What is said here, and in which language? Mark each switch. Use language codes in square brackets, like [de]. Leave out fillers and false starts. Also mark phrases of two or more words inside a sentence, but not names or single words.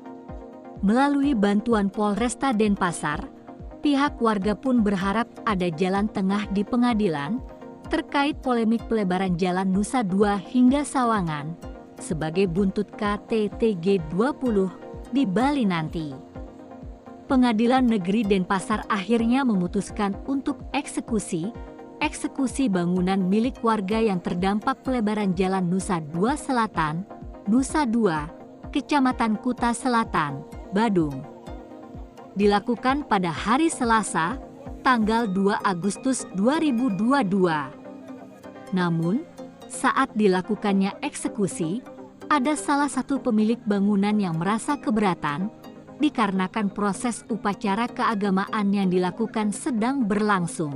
[id] Melalui bantuan Polresta Denpasar, pihak warga pun berharap ada jalan tengah di pengadilan terkait polemik pelebaran jalan Nusa Dua hingga Sawangan sebagai buntut KTT G20 di Bali nanti. Pengadilan Negeri Denpasar akhirnya memutuskan untuk eksekusi bangunan milik warga yang terdampak pelebaran jalan Nusa Dua Selatan, Nusa Dua, Kecamatan Kuta Selatan, Badung. Dilakukan pada hari Selasa, tanggal 2 Agustus 2022. Namun, saat dilakukannya eksekusi, ada salah satu pemilik bangunan yang merasa keberatan dikarenakan proses upacara keagamaan yang dilakukan sedang berlangsung.